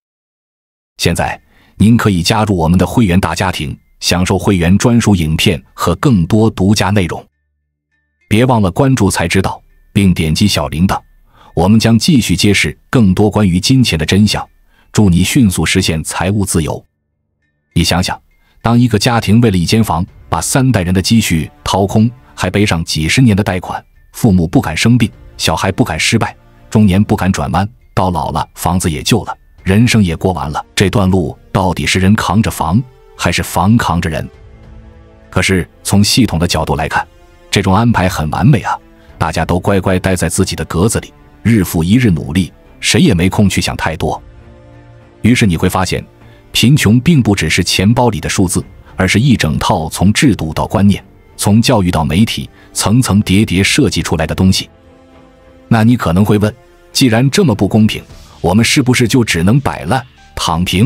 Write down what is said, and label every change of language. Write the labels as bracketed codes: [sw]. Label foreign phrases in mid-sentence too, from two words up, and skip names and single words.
[zh] 現在您可以加入我們的會員大家庭，享受会員專屬影片和更多獨家內容。別忘了關注才知道，並點擊小鈴鐺，我們將繼續揭示更多關於金錢的真相，祝你迅速實現財務自由。你想想，當一個家庭為了一間房，把3代人的積蓄掏空，還背上幾10年的貸款，父母不敢生病，小孩不敢失敗，中年不敢轉彎，到老了房子也舊了，人生也過完了，這段路到底是人扛着房，還是房扛着人？可是從系統的角度来看，這種安排很完美啊！大家都乖乖待在自己的格子裡，日復一日努力，誰也沒空去想太多。於是你會發現，貧窮並不只是錢包裡的數字，而是一整套從制度到觀念，從教育到媒體，層層疊疊設計出來的東西。那你可能會問，既然這麼不公平，我們是不是就只能擺爛躺平？